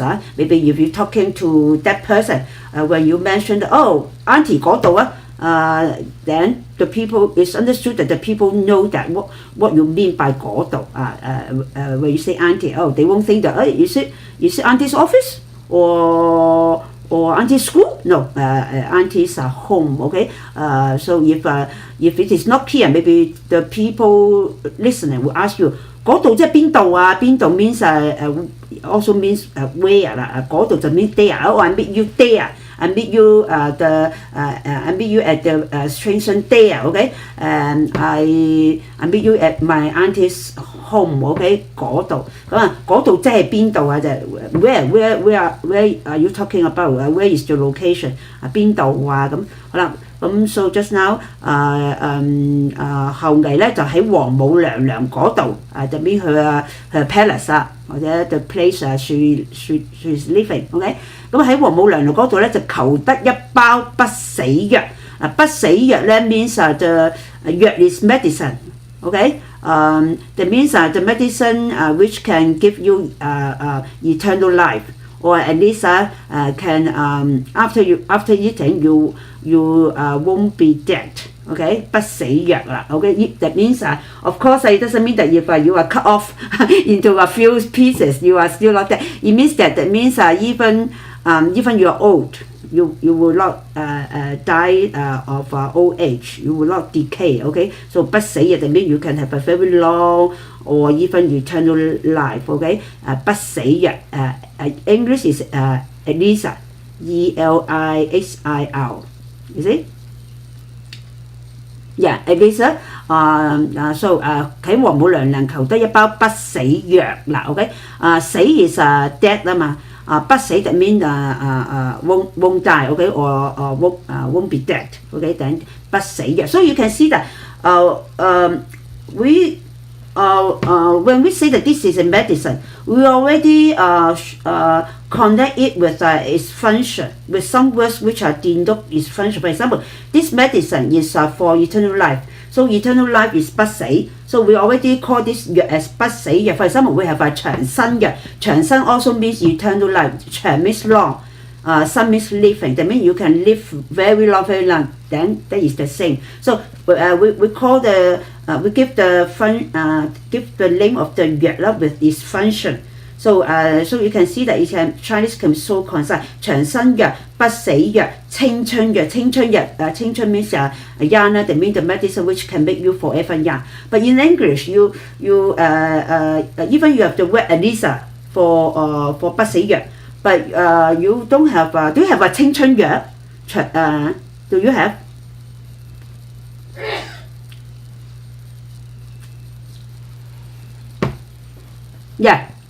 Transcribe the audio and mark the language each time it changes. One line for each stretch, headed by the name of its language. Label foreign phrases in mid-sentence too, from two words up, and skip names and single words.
English: Maybe if you're talking to that person, when you mention auntie 嗰度 then the people, it's understood that the people know that what you mean by 嗰度. When you say auntie, they won't think that is it auntie's office or auntie's school? No, auntie's home. Okay, so if it is not clear, maybe the people listening will ask you
Cantonese: 嗰度即係邊度啊？
English: 邊度 means also means where 啦。
Cantonese: 嗰度就
English: mean there. I meet you there. I meet you I meet you at the station there. Okay, I meet you at my auntie's home.
Cantonese: Okay， 嗰度咁嗰度即係邊度啊？
English: 就 where are you talking about? Where is the location？
Cantonese: 邊度啊？咁好啦。
English: So just now
Cantonese: 後羿咧就喺王母娘娘嗰度就邊佢palace 或者
English: the place she's living。
Cantonese: OK， 咁喺王母娘娘嗰度咧就求得一包不死藥。不死藥咧
English: means the 藥 is medicine。 OK， that means the medicine which can give you eternal life, or at least can after eating you won't be dead. Okay，
Cantonese: 不死藥啦。
English: Okay， that means of course it doesn't mean that if you are cut off into a few pieces you are still not dead. It means that means even you are old, you will not die of old age. You will not decay. Okay, so 不死藥 that means you can have a very long or even eternal life. Okay， 不死藥 English is Elixir, ELIXIR. You see? Yeah, Elixir. So
Cantonese: 喺王母娘娘求得一包不死藥啦。OK， 死
English: is dead
Cantonese: 啦嘛。
English: 不死 that means won't die. Okay, or won't be dead. Okay, then 不死藥。So you can see that when we say that this is a medicine, we already connect it with its function, with some words which are denote its function. For example, this medicine is for eternal life. So eternal life is 不死. So we already call this 藥 as 不死藥. For example, we have
Cantonese: 長生藥.
English: 長生 also means eternal life. 長 means long. Some means living. That means you can live very long, very long. Then that is the same. So we call we give the name of the 藥 with its function. So you can see that Chinese can be so concise.
Cantonese: 長生藥、不死藥、青春藥。青春藥青春
English: means young. That means the medicine which can make you forever young. But in English, you even you have the word Elixir for 不死藥. But you don't have. Do you have a 青春藥? Do you have? Yeah.